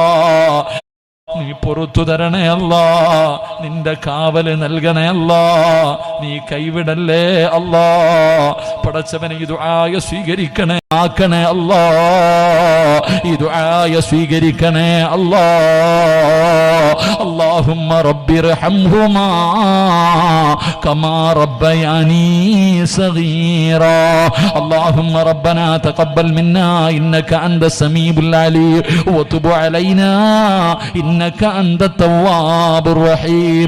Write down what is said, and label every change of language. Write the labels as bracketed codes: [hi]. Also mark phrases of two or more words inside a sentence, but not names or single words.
[ml] നീ പൊറുത്തു തരണേ അല്ലാ. നിന്റെ കാവല് നൽകണേ അല്ലാ. നീ കൈവിടല്ലേ അല്ലാ. പടച്ചവനെ ഈ ദുആയ സ്വീകരിക്കണേ ആക്കണേ അല്ലാ. ഈ ദുആയ സ്വീകരിക്കണേ അല്ലാ. [ar] اللهم رب ارحمهما كما ربياني صغيرا. اللهم ربنا تقبل منا إنك أنت السميع العليم وتب علينا إنك أنت التواب الرحيم.